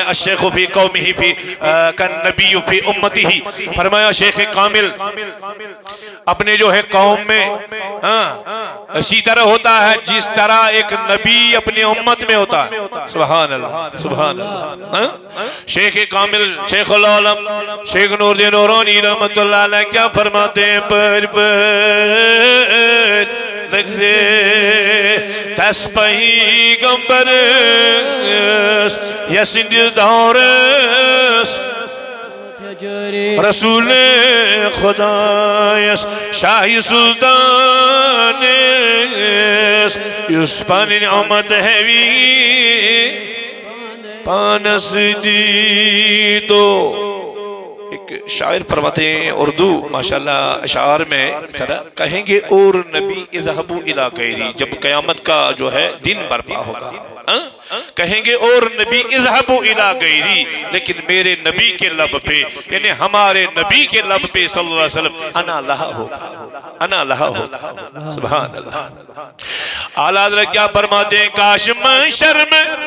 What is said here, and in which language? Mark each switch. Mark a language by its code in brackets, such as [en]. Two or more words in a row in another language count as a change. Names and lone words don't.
[ar] الشیخ فی قومہ فی کالنبی فی امتہ [ur] فرمایا شیخ کامل اپنے جو ہے قوم میں اسی طرح ہوتا ہے جس طرح ایک نبی اپنی امت میں ہوتا ہے [ar] سبحان اللہ سبحان اللہ [ur] شیخ کامل شیخ العالم شیخ نور الدین نورانی [ar] رحمت اللہ علیہ [ur] کیا فرماتے ہیں پر [ks] لگزے تسپہی گمبرس یسند دورس رسول خدایس شاہی سلطانس یوسپان نعمت ہیوی پانس دی [ur] تو ایک شاعر فرماتے ہیں اردو ماشاءاللہ اشعار میں طرح کہیں گے اور نبی [ar] اذهبوا الى غیری [ur] جب قیامت کا جو ہے دن برپا ہوگا کہیں گے اور نبی [ar] اذهبوا الى غیری [ur] لیکن میرے نبی کے لب پہ یعنی ہمارے نبی کے لب پہ [ar] صلی اللہ علیہ وسلم انا لہا [ur] ہوگا [ar] انا لہا [ur] ہوگا [ar] سبحان اللہ [ur] اعلیٰ حضرت کیا فرماتے ہیں کاش محشر میں